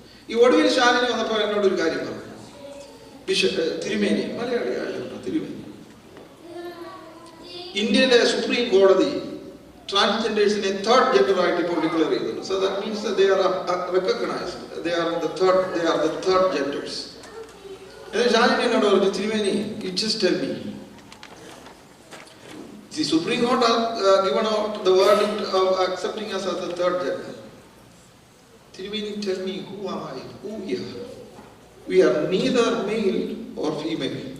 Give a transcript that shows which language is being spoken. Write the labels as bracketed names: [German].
[Malayalam] ഈ ഒടുവിൽ ശാലിനി വന്നപ്പോൾ എന്നോടൊരു കാര്യം പറഞ്ഞു. തിരുമേനി, മലയാളിയായിരുന്നു തിരുമേനി, ഇന്ത്യയിലെ സുപ്രീം കോടതി ട്രാൻസ്ജെൻഡേഴ്സിനെ തേർഡ് ജെൻഡർ ആയിട്ട് ഇപ്പോൾ ഡിക്ലെയർ ചെയ്തിട്ടുണ്ട്. [English] So that means they are recognized. They are the third genders. [Malayalam] എന്നിട്ട് ശാലിനി എന്നോട് പറഞ്ഞു, തിരുമേനി, [English] you just tell me. The Supreme Court has given out the verdict of accepting us as the third gender. Tirumeni, tell me, who am I? Who we are? We are neither male or female.